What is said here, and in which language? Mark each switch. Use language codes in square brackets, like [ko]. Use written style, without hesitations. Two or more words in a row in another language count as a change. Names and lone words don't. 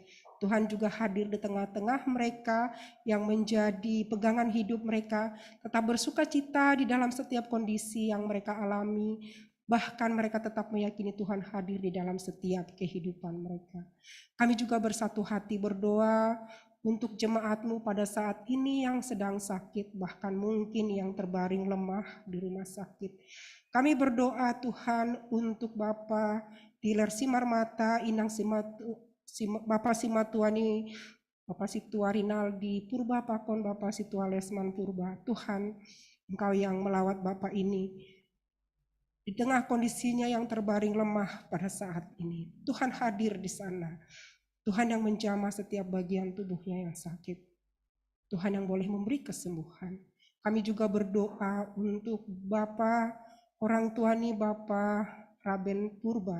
[id] Tuhan juga hadir di tengah-tengah mereka yang menjadi pegangan hidup mereka, tetap bersuka cita di dalam setiap kondisi yang mereka alami, bahkan mereka tetap meyakini Tuhan hadir di dalam setiap kehidupan mereka. Kami juga bersatu hati berdoa untuk jemaat-Mu pada saat ini yang sedang sakit, bahkan mungkin yang terbaring lemah di rumah sakit. Kami berdoa Tuhan untuk Bapak Diler Simarmata, Inang Bapak Simatuani, Bapak Situa Rinaldi Purba Pakon, Bapak Situa Lesman Purba. Tuhan, Engkau yang melawat Bapak ini di tengah kondisinya yang terbaring lemah pada saat ini. Tuhan hadir di sana. Tuhan yang menjamah setiap bagian tubuhnya yang sakit. Tuhan yang boleh memberi kesembuhan. Kami juga berdoa untuk Bapak orang tua nih, Bapak Raben Purba.